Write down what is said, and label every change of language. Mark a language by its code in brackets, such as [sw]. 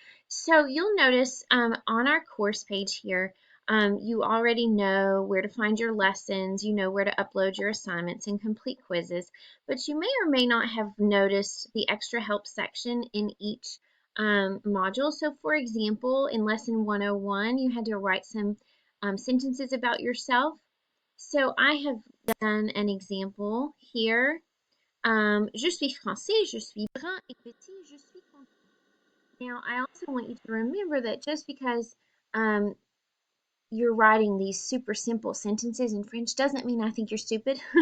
[en] So you'll notice on our course page here, you already know where to find your lessons, you know where to upload your assignments and complete quizzes, but you may or may not have noticed the extra help section in each module. So for example, in lesson 101, you had to write some sentences about yourself. So I have done an example here. [fr] Je suis français, je suis brun et petit, je suis content. [en] Now, I also want you to remember that just because um, you're writing these super simple sentences in French doesn't mean I think you're stupid.